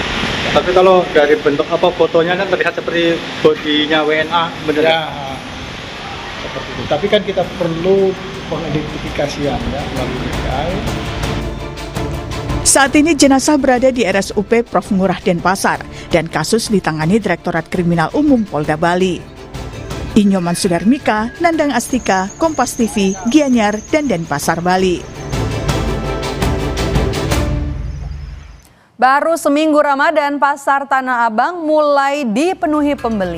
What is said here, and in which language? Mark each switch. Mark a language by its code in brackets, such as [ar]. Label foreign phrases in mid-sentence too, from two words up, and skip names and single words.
[id] Tapi kalau dari bentuk fotonya kan terlihat seperti bodinya WNA, benar ya? Seperti itu. Tapi kan kita perlu pengidentifikasian ya melalui DVI. Saat ini jenazah berada di RSUP Prof. Ngurah Denpasar dan kasus ditangani Direktorat Kriminal Umum Polda Bali. Inyoman Sudarmika, Nandang Astika, Kompas TV, Gianyar, dan Denpasar, Bali. Baru seminggu Ramadan, Pasar Tanah Abang mulai dipenuhi pembeli.